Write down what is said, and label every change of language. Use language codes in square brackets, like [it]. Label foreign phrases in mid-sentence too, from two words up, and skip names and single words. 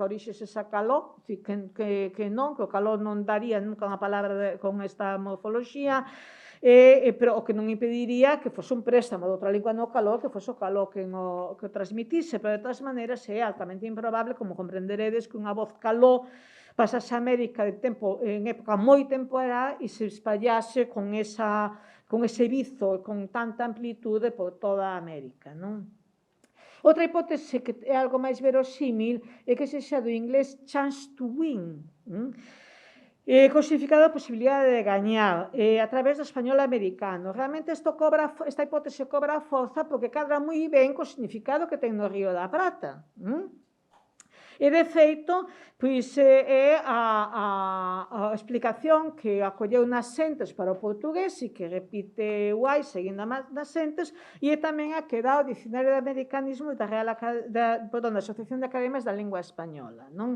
[gl] a orixe sexa caló, que non, que o caló non daría nunca unha palabra con esta morfoloxía, pero o que non impediría que fose un préstamo de outra lingua no caló, que fose o caló que o transmitise, pero de todas maneiras é altamente improbable, como comprenderedes, que unha voz caló pasase a América en época moi temporal e se espallase con ese vizo, con tanta amplitude por toda a América, non? Outra hipótese que é algo máis verosímil é que sexa do inglés [en] chance to win, [gl] con significado a posibilidade de gañar a través do español americano. Realmente esta hipótese cobra forza porque cadra moi ben co significado que ten no Río da Prata. E, de feito, é a explicación que acolleu nas Sentes para o portugués e que repite Guai seguindo nas Sentes, e é tamén a que dá o Dicionario de Americanismos da Asociación de Academias da Lingua Española.